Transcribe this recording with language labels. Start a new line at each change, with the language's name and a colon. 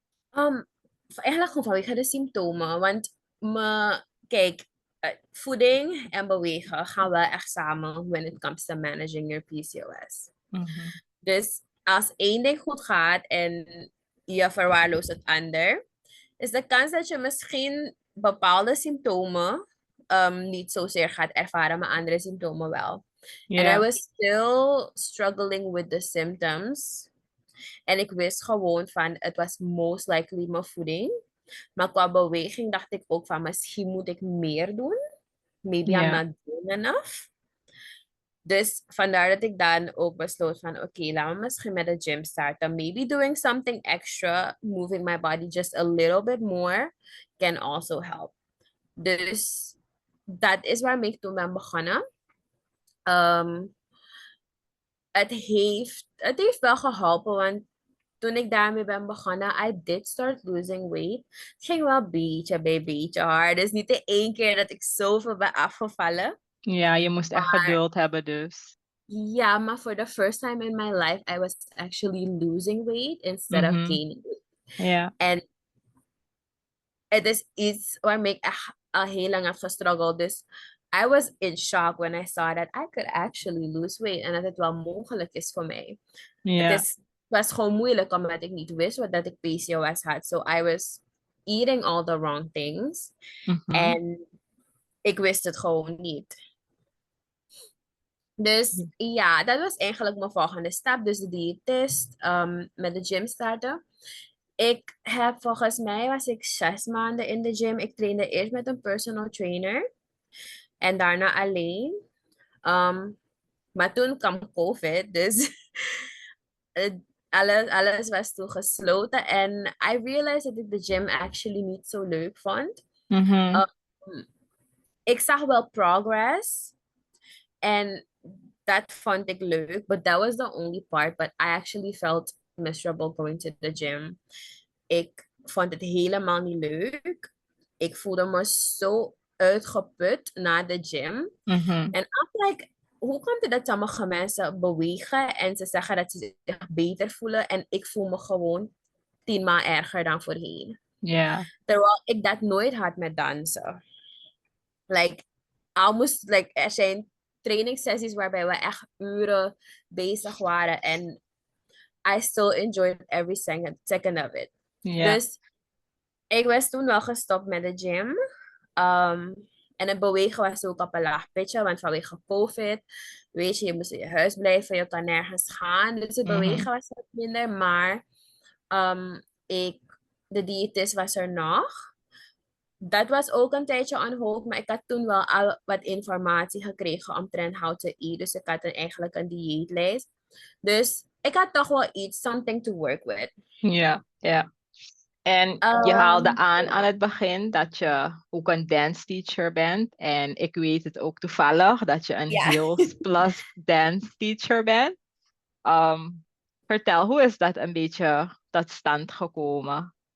Dutch: Um, Eigenlijk gewoon vanwege de symptomen. Want kijk, voeding en bewegen gaan wel echt samen
English: when it comes to managing your PCOS. Mhm.
Dutch: Dus als één ding goed gaat en je verwaarloost het ander, is de kans dat je misschien bepaalde symptomen niet zozeer gaat ervaren, maar andere symptomen wel.
English: And I
Dutch: Ja,
English: was still struggling with the symptoms.
Dutch: En ik wist gewoon van, het was
English: most likely
Dutch: mijn voeding. Maar qua beweging dacht ik ook van, misschien moet ik meer doen.
English: Maybe I'm
Dutch: ja,
English: not doing enough.
Dutch: Dus vandaar dat ik dan ook besloot van, oké, laten we misschien met de gym starten.
English: Maybe doing something extra, moving my body just a little bit more, can also help.
Dutch: Dus dat is waarmee ik toen ben begonnen. Um, het heeft wel geholpen, want toen ik daarmee ben begonnen,
English: I did start losing weight.
Dutch: Het ging wel beetje bij beetje hard. Dus niet de één keer dat ik zoveel ben afgevallen. ja, je moest echt geduld hebben dus. Ja, maar
English: for the first time in my life, I was actually losing weight instead of Mhm. gaining weight.
Dutch: Ja, En het is iets waarmee ik echt al heel lang heb gestruggeld. Dus
English: I was in shock when I saw that I could actually lose weight.
Dutch: En dat het wel mogelijk is voor mij. ja. Het was gewoon moeilijk omdat ik niet wist dat ik PCOS had.
English: So I was eating all the wrong things. Mhm.
Dutch: En ik wist het gewoon niet. Dus ja, dat was eigenlijk mijn volgende stap. Dus de diëtist, met de gym starten. Volgens mij was ik 6 maanden in de gym. Ik trainde eerst met een personal trainer. En daarna alleen. Maar toen kwam COVID. Dus eh, alles was toen gesloten. En
English: I realized
Dutch: dat ik de gym actually niet zo leuk vond. Mhm. Um, ik zag wel progress. En dat vond ik leuk,
English: but that was the only part. But I actually felt miserable going to the gym.
Dutch: Ik vond het helemaal niet leuk. Ik voelde me zo uitgeput na de gym. Mhm. En
English: I'm like,
Dutch: hoe komt het dat sommige mensen bewegen en ze zeggen dat ze zich beter voelen en ik voel me gewoon 10 maal erger dan voorheen. Ja. Terwijl ik dat nooit had met dansen. Like, er zijn trainingssessies waarbij we echt uren bezig waren en
English: I still enjoyed every second of it.
Dutch: Ja. Dus ik was toen wel gestopt met de gym. En het bewegen was ook op een laag pitje, want vanwege COVID, weet je, je moest in je huis blijven, je kan nergens gaan. Dus het Mhm. bewegen was wat minder, maar um, ik, de diëtist was er nog. Dat was ook een tijdje
English: on hold,
Dutch: maar ik had toen wel al wat informatie gekregen omtrent
English: how to eat.
Dutch: Dus ik had eigenlijk een dieetlijst. Dus ik had toch wel iets,
English: something to work with.
Dutch: Ja. Ja. En je haalde aan het begin dat je ook een dance teacher bent. En ik weet het ook toevallig dat je een Ja. Heels Plus dance teacher bent. Ehm, Vertel, hoe is dat een beetje tot stand gekomen?